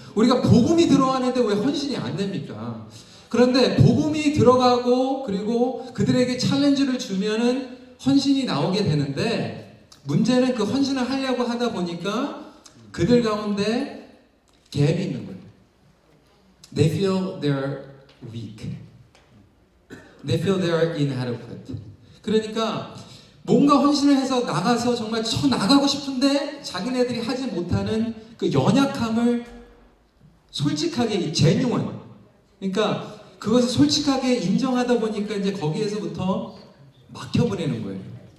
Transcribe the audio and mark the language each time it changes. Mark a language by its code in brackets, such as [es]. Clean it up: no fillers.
[ko] 우리가 복음이 들어가는데 왜 헌신이 안 됩니까? 그런데 복음이 들어가고 그리고 그들에게 챌린지를 주면은 헌신이 나오게 되는데, 문제는 그 헌신을 하려고 하다 보니까 그들 가운데 갭이 있는 거예요. [en] They feel they're weak. They feel they're inadequate. [ko] 그러니까 뭔가 헌신을 해서 나가서 정말 나가고 싶은데 자기네들이 하지 못하는 그 연약함을 솔직하게, genuine, 그러니까 그것을 솔직하게 인정하다 보니까 이제 거기에서부터 막혀버리는 거예요.